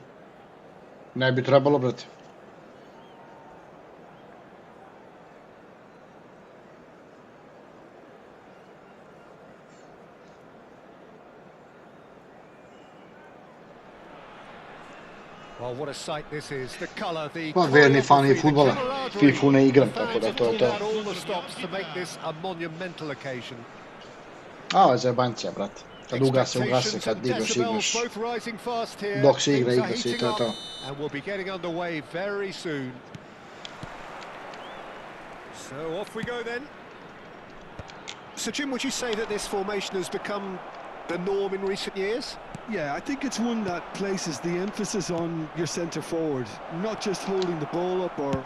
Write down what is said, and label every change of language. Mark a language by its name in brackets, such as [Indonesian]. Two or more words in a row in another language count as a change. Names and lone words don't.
[Serbian] Ne bi trebalo, brate. [English] Well, what a sight this is. The colour, the [Serbian] Pa verni fan je [English] choreography, the [Serbian] fudbala. [English] camaraderie. [Serbian] Fifu ne igram, [English] The [Serbian] tako [English] fans [Serbian] da [English] have [Serbian] to je [English] pulled [Serbian] to. [English] out all the stops to make this a monumental occasion. [Serbian] A, ovo je zajebancija, brate. Kad ugase, kad igraš, igraš. [English] Both rising fast here. [Serbian] Dok se igra, [English] Things are [Serbian] igra se i [English] heating [Serbian] to je [English] up, [Serbian] to. [English] and we'll be getting underway very soon. So off we go then. So Jim, would you say that this formation has become the norm in recent years? Yeah, I think it's one that places the emphasis on your centre forward, not just holding the ball up or...